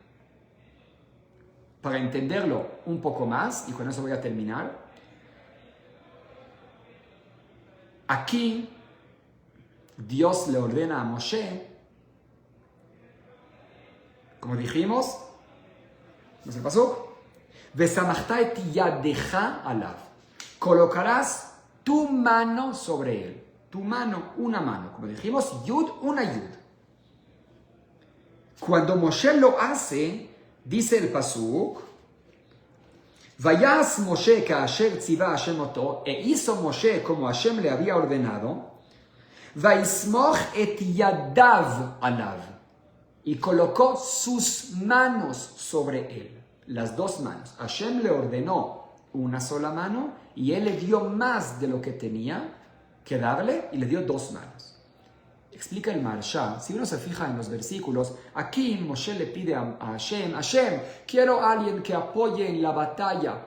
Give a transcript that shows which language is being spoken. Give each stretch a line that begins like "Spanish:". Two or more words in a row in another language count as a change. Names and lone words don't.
Spanish: Para entenderlo un poco más, y con eso voy a terminar, aquí Dios le ordena a Moshe, como dijimos, ¿no se pasó?
Hebrew: וסמכת את ידך עליו.
Spanish: Colocarás tu mano sobre él. Tu mano, una mano. Como dijimos, yud, una yud. Cuando Moshe lo hace, dice el pasuk,
Hebrew: ויעש משה כאשר צוה השם אותו,
Spanish: e hizo Moshe como Hashem le había ordenado,
Hebrew: ויסמך את ידיו עליו,
Spanish: y colocó sus manos sobre él. Las dos manos. Hashem le ordenó una sola mano y él le dio más de lo que tenía que darle y le dio dos manos. Explica el Maharsha, si uno se fija en los versículos, aquí Moshe le pide a Hashem, Hashem, quiero a alguien que apoye en la batalla.